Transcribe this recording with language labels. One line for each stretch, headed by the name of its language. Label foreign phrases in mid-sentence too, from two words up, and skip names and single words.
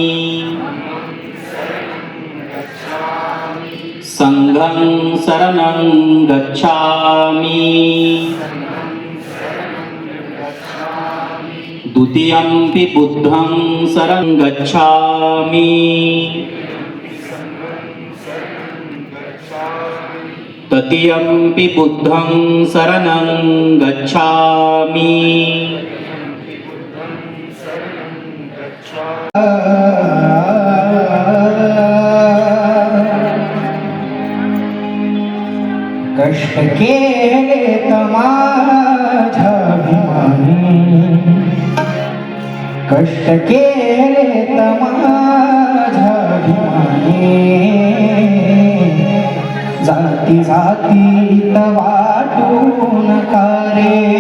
Pali: संघं शरणं गच्छामि द्वितीयंपि बुद्धं शरणं गच्छामि तृतीयंपि बुद्धं शरणं गच्छामि
Marathi: कष्ट केले माझ्या अभिमानी, कष्ट केले माझ्या अभिमानी, जाती जातीत वाटू नका रे.